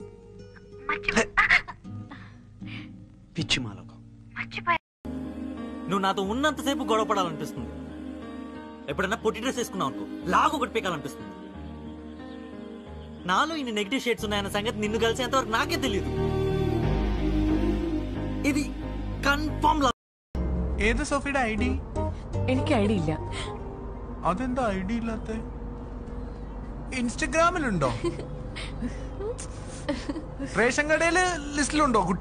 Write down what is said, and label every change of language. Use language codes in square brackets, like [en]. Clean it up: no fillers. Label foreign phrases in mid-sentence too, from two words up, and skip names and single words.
[te] పిచ్చి మాలకు. నువ్వు నాతో ఉన్నంతసేపు గొడవ పడాలనిపిస్తుంది. ఎప్పుడైనా పొట్టి డ్రెస్ వేసుకున్నావు అనుకో, లాగు ఒకటి పీకాలనిపిస్తుంది. నాలో ఇన్ని [en] negative shades [te] ఉన్నాయన్న సంగతి నిన్ను కలిసేంతవరకు నాకే తెలియదు. [ml] ഇത് കൺഫേം. ഏത് സോഫിയുടെ ഐഡി? എനിക്ക് ഐഡി ഇല്ല. അതെന്താ ഐഡി ഇല്ലാത്ത? ഇൻസ്റ്റഗ്രാമിലുണ്ടോ? റേഷൻ കടയില് ലിസ്റ്റിലുണ്ടോ കുട്ടി?